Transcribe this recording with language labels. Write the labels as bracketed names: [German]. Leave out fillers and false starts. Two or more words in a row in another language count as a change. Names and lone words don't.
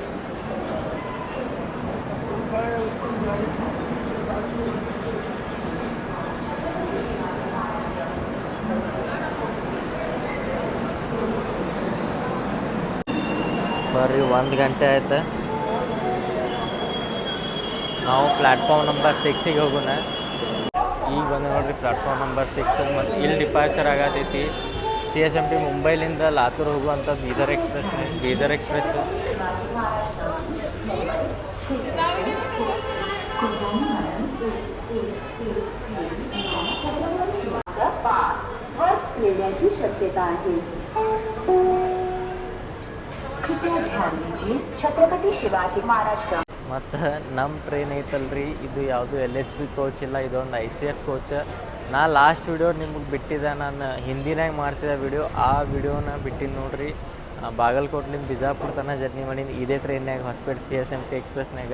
[Kannada] ಬರ್ರಿ, 1 ಗಂಟೆ ಆಯ್ತು. ನಾವು [English] platform number [Kannada] 6ಗೆ ಹೋಗೋಣ. ಈಗ ಬಂದು ನೋಡ್ರಿ [English] platform number [Kannada] 6. ಮತ್ತು ಇಲ್ಲಿ ಡಿಪಾರ್ಚರ್ ಆಗತೈತಿ CSMT ಮುಂಬೈಲಿಂದ ಲಾತೂರ್ ಹೋಗುವಂಥ ಬೀದರ್ ಎಕ್ಸ್ಪ್ರೆಸ್. [Marathi] शक्यता आहे. [Hindi] छत्रपति शिवाजी महाराज का. [Kannada] ಮತ್ತು ನಮ್ಮ ಟ್ರೈನ್ ಐತಲ್ರಿ, ಇದು ಯಾವುದು LHB ಕೋಚ್ ಇಲ್ಲ, ಇದೊಂದು ICF ಕೋಚ್. ನಾ [English] last video [Kannada] ನಿಮಗೆ ಬಿಟ್ಟಿದ್ದೆ, ನಾನು ಹಿಂದಿನಾಗ ಮಾಡ್ತಿದ್ದೆ ವಿಡಿಯೋ. ಆ ವಿಡಿಯೋನ ಬಿಟ್ಟಿದ್ದು ನೋಡ್ರಿ. ಬಾಗಲಕೋಟ್ಲಿಂದ ಬಿಜಾಪುರ ತನಕ ಜರ್ನಿ ಮಾಡೀನಿ ಇದೇ ಟ್ರೈನ್ಯಾಗ, ಹೊಸಪೇಟೆ CSMT ಎಕ್ಸ್ಪ್ರೆಸ್ನಾಗ.